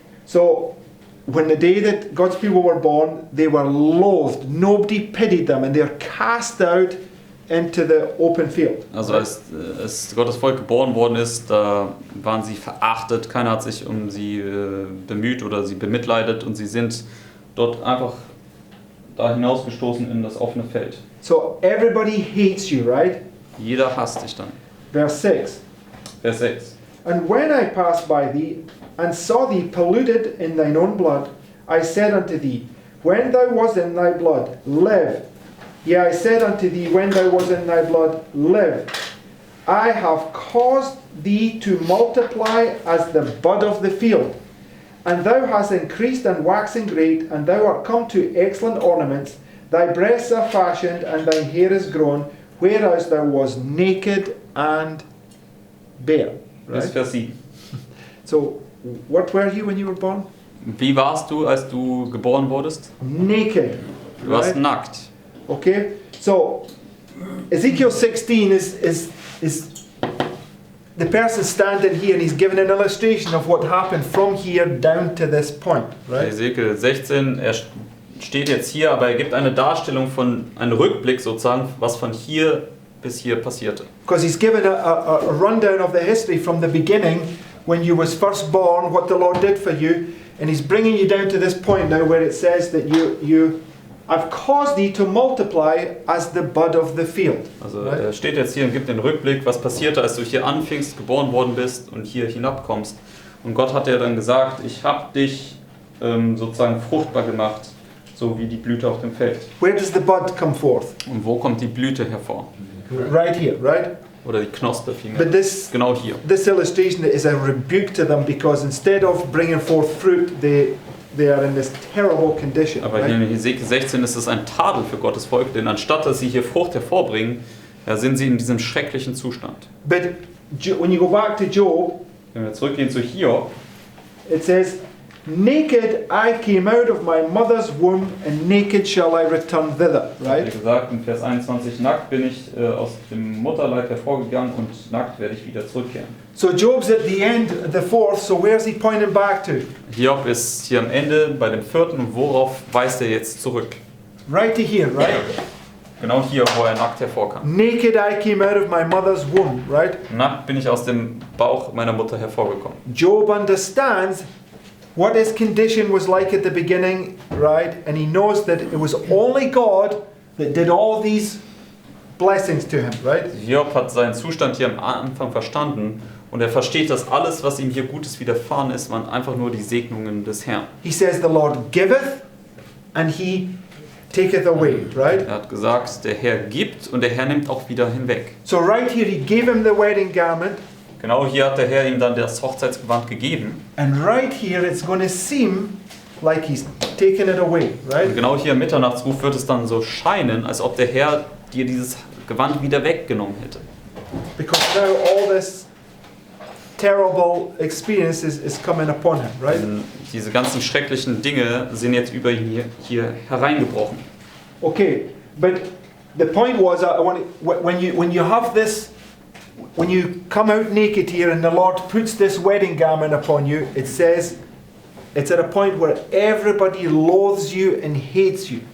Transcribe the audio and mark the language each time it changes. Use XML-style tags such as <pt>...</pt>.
<en>So, when the day that God's people were born, they were loathed. Nobody pitied them, and they're cast out into the open field.</en> <de>Also als Gottes Volk geboren worden ist, da waren sie verachtet, keiner hat sich um sie bemüht oder sie bemitleidet und sie sind dort einfach da hinausgestoßen in das offene Feld.</de> <en>So everybody hates you, right?</en> <de>Jeder hasst dich dann.</de> <en>Verse 6.</en> <de>Vers 6.</de> <en>And when I passed by thee, and saw thee polluted in thine own blood, I said unto thee, When thou wast in thy blood, live. Yea, I said unto thee, when thou wast in thy blood, live. I have caused thee to multiply as the bud of the field. And thou hast increased and waxen great, and thou art come to excellent ornaments. Thy breasts are fashioned, and thine hair is grown, whereas thou wast naked and bare.</en> <de>Bis</de> <en>Right?</en> <de>Vers 7.</de> <en>So, what were you when you were born?</en> <de>Wie warst du, als du geboren wurdest?</de> <en>Naked.</en> <de>Du warst</de> <en>Right?</en> <de>nackt.</de> <en>Okay? So, Ezekiel 16 is the person standing here, and he's giving an illustration of what happened from here down to this point. Right?</en> <de>Hesekiel 16, er steht jetzt hier, aber er gibt eine Darstellung von, einen Rückblick sozusagen, was von hier bis hier passierte.</de> <en>Because he's given a rundown of the history from the beginning, when you was first born, what the Lord did for you, and he's bringing you down to this point now where it says that you I've caused thee to multiply as the bud of the field.</en> <de>Also</de> <en>Right?</en> <de>er steht jetzt hier und gibt den Rückblick, was passierte, als du hier anfingst, geboren worden bist und hier hinabkommst. Und Gott hat ja dann gesagt, ich habe dich sozusagen fruchtbar gemacht, so wie die Blüte auf dem Feld.</de> <en>Where does the bud come forth?</en> <de>Und wo kommt die Blüte hervor?</de> <en>Right here, right?</en> <de>Oder die Knospe vielmehr.</de> <en>But this</en> <de>Genau hier.</de> <en>illustration is a rebuke to them because instead of bringing forth fruit, they are in this terrible condition.</en> <de>Aber hier</de> <en>Right?</en> <de>in Hesekiel 16 ist es ein Tadel für Gottes Volk, denn anstatt dass sie hier Frucht hervorbringen, ja, sind sie in diesem schrecklichen Zustand.</de> <en>But when you go back to Job,</en> <de>Wenn wir zurückgehen zu Hiob,</de> <en>it says, naked I came out of my mother's womb, and naked shall I return thither.</en> <de>wie</de> <en>Right?</en> <de>gesagt, in Vers 21, nackt bin ich aus dem Mutterleib hervorgegangen und nackt werde ich wieder zurückkehren.</de> <en>So Job's at the end, the fourth, so where's he pointing back to?</en> <de>Hiob ist hier am Ende bei dem 4. und worauf weist er jetzt zurück?</de> <en>Right to here, right?</en> <de>Genau hier, wo er nackt hervorkam.</de> <en>Naked I came out of my mother's womb, right?</en> <de>Nackt bin ich aus dem Bauch meiner Mutter hervorgekommen.</de> <en>Job understands what his condition was like at the beginning, right? And he knows that it was only God that did all these blessings to him, right?</en> <de>Hiob hat seinen Zustand hier am Anfang verstanden und er versteht, dass alles, was ihm hier Gutes widerfahren ist, waren einfach nur die Segnungen des Herrn.</de> <en>He says the Lord giveth and he taketh away, right?</en> <de>Er hat gesagt, der Herr gibt und der Herr nimmt auch wieder hinweg.</de> <en>So right here he gave him the wedding garment,</en> <de>Genau hier hat der Herr ihm dann das Hochzeitsgewand gegeben.</de> <en>and right here it's going to seem like he's taken it away,</en> <de>Und</de> <en>right?</en> <de>genau hier im Mitternachtsruf wird es dann so scheinen, als ob der Herr dir dieses Gewand wieder weggenommen hätte.</de> <en>Because now all this terrible experience is coming upon him, right?</en> <de>Denn diese ganzen schrecklichen Dinge sind jetzt über ihn hier hereingebrochen.</de> <en>Okay, but the point was, I want when you have this, when you come out naked here and the Lord puts this wedding garment upon you, it says it's at a point where everybody loathes you and hates you,</en>